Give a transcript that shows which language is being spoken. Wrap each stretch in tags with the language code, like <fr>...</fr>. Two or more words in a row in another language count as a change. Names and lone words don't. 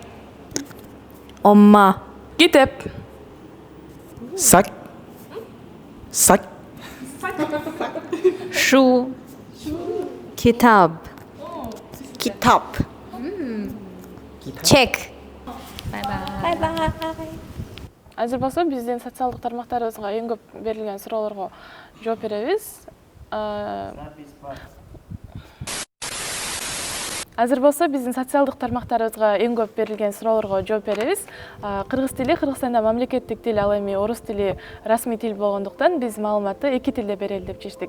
<ko>엄마. 기텝.</ko> <vi>Sách. Sách.</vi> <zh>书 키탑. 기탑.</zh> <ko>책. 바이바이</ko> <ky>Азыр болсо биздин социалдык тармактарыбызга эң көп берилген суроолорго жооп беребиз. Азыр болсо биздин социалдык тармактарыбызга эң көп берилген суроолорго жооп беребиз. Кыргыз тили Кыргызстанда мамлекеттик тил, ал эми орус тили расмий тил болгондуктан биз маалыматты эки тилде берели деп чечтик.</ky>